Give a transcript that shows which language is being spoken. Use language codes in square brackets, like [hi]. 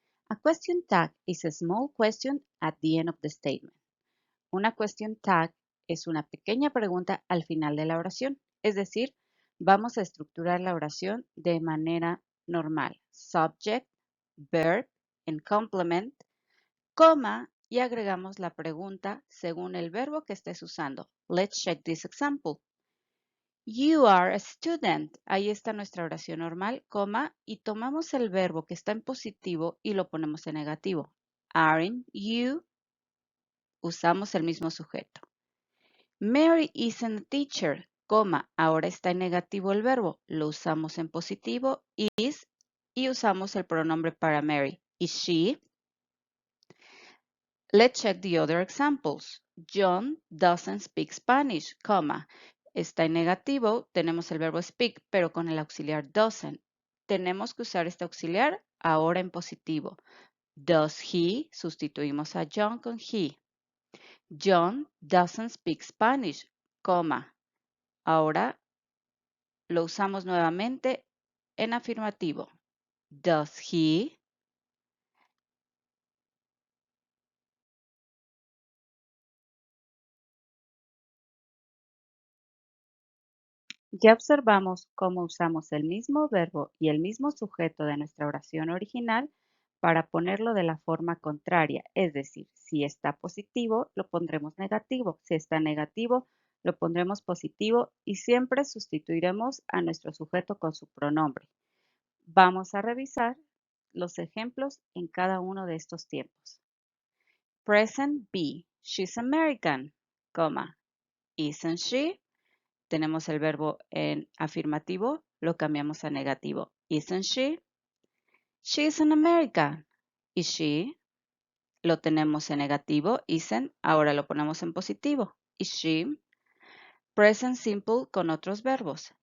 [en] A question tag is a small question at the end of the statement. [es] Una question tag es una pequeña pregunta al final de la oración. Es decir, vamos a estructurar la oración de manera normal. [en] Subject, verb, and complement, [es] coma, y agregamos la pregunta según el verbo que estés usando. [en] Let's check this example. You are a student. [es] Ahí está nuestra oración normal, coma, y tomamos el verbo que está en positivo y lo ponemos en negativo. [en] Aren't you? [es] Usamos el mismo sujeto. [en] Mary isn't a teacher, [es] coma, ahora está en negativo el verbo, lo usamos en positivo, is, y usamos el pronombre para Mary. [en] Is she? Let's check the other examples. John doesn't speak Spanish, coma. [es] Está en negativo, tenemos el verbo speak, pero con el auxiliar doesn't. Tenemos que usar este auxiliar ahora en positivo. [en] Does he? [es] Sustituimos a John con he. [en] John doesn't speak Spanish, coma. [es] Ahora lo usamos nuevamente en afirmativo. [en] Does he? [es] Ya observamos cómo usamos el mismo verbo y el mismo sujeto de nuestra oración original para ponerlo de la forma contraria, es decir, si está positivo, lo pondremos negativo, si está negativo, lo pondremos positivo y siempre sustituiremos a nuestro sujeto con su pronombre. Vamos a revisar los ejemplos en cada uno de estos tiempos. [en] Present B, she's American, coma, isn't she? [es] Tenemos el verbo en afirmativo, lo cambiamos a negativo. [en] Isn't she? She's an American. Is she? [es] Lo tenemos en negativo, isn't. Ahora lo ponemos en positivo. [en] Is she? [es] Present simple con otros verbos.